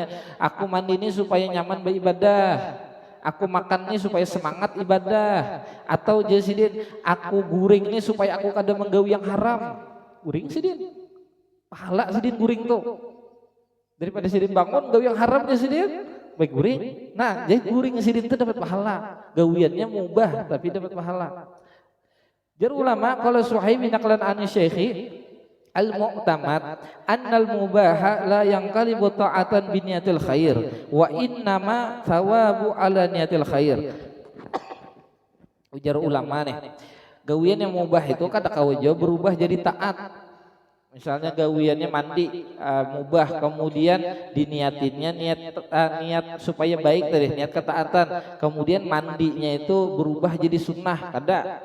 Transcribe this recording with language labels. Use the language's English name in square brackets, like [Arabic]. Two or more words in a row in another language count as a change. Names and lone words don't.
[Banjar] Aku mandi ini supaya nyaman beribadah. Aku makan ini supaya semangat ibadah, atau jasidin aku guring ini supaya aku kada menggawi yang haram. Guring sidin, pahala sidin guring tuh. Daripada sidin bangun gawi yang haram jasidin, baik guring. Nah, jadi guring sidin itu dapat pahala. Gawiannya mubah tapi dapat pahala. Jar ulama kalau [Arabic] Suhaib bin Naqlan عن الشيخ المعتمد أن المباح لا ينقلب طاعة بنية الخير وإنما ثواب على نية الخير wa innama thawabu ala niyatil khair. [Banjar] Ujar ulama nih, gawian yang mubah itu kada kawajo berubah jadi taat. Misalnya gawiannya mandi mubah, kemudian diniatinnya niat supaya baik tadi, niat ketaatan, kemudian mandinya itu berubah jadi sunnah, kada.